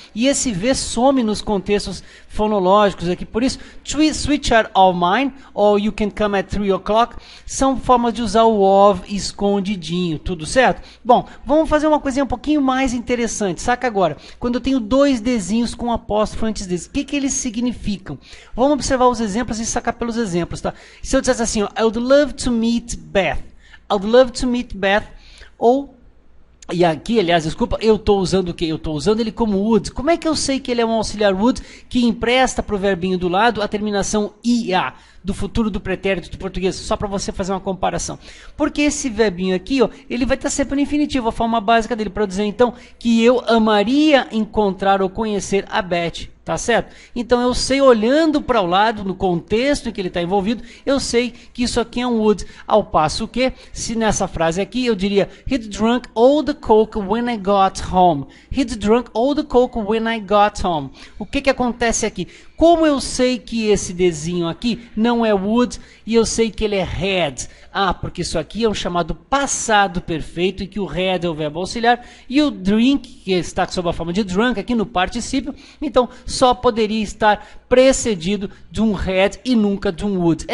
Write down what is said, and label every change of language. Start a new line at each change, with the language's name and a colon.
Portuguese: E esse V some nos contextos fonológicos aqui, por isso, Sweet Child O' Mine, ou
English: You Can Come at 3 O'Clock,
Portuguese: são formas de usar o of escondidinho, tudo certo? Bom, vamos fazer uma coisinha um pouquinho mais interessante, saca agora, quando eu tenho dois desenhos com apóstrofo antes deles, o que eles significam? Vamos observar os exemplos e sacar pelos exemplos, tá? Se eu dissesse assim, ó,
English: I would love to meet Beth. I would love to meet Beth.
Portuguese: Ou, e aqui, aliás, desculpa, eu estou usando o quê? Eu estou usando ele como would. Como é que eu sei que ele é um auxiliar would que empresta para o verbinho do lado a terminação ia, do futuro do pretérito do português? Só para você fazer uma comparação. Porque esse verbinho aqui, ó, ele vai estar sempre no infinitivo, a forma básica dele, para dizer então que eu amaria encontrar ou conhecer a Beth. Tá certo? Então eu sei, olhando para o lado, no contexto em que ele está envolvido, eu sei que isso aqui é um would. Ao passo que, se nessa frase aqui eu diria
English: He'd drunk all the coke when I got home. He'd drunk all the coke when I got home.
Portuguese: O que acontece aqui? Como eu sei que esse desenho aqui não é would e eu sei que ele é had? Ah, porque isso aqui é um chamado passado perfeito, em que o had é o verbo auxiliar e o drink, que está sob a forma de drunk aqui no particípio, então só poderia estar precedido de um had e nunca de um would.